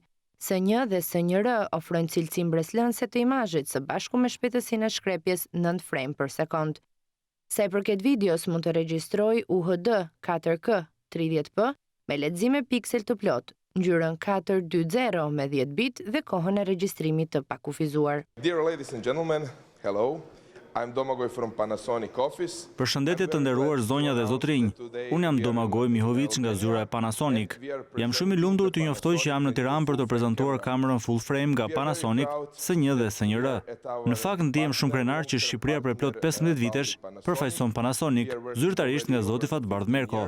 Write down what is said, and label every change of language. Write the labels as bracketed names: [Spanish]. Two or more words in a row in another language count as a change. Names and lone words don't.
[Albanian] S1 dhe S1R ofrojnë cilësi mbreslënse të imazhit së bashku me shpejtësinë e shkrepjes 9 frame për sekond. Sa i përket videos, mund të regjistroj UHD 4K 30p me lexim e piksel të plot, ngjyrën 420 me 10 bit dhe kohën e regjistrimit të pakufizuar. [English] Dear ladies and gentlemen, hello. I'm Domagoj from Panasonic office. [Albanian] Përshëndetje të nderuar zonja dhe zotrinj. Unë jam Domagoj Mihovic nga zyra e Panasonic. Jam shumë i lumtur të njoftoj që jam në Tiranë për të prezantuar kamerën [English] full frame [Albanian] nga Panasonic S1 dhe S1R. Në fakt ndihem shumë krenar që Shqipëria prej plot 15 vitesh përfaqëson Panasonic, zyrtarisht nga zoti Fatbardh Merko.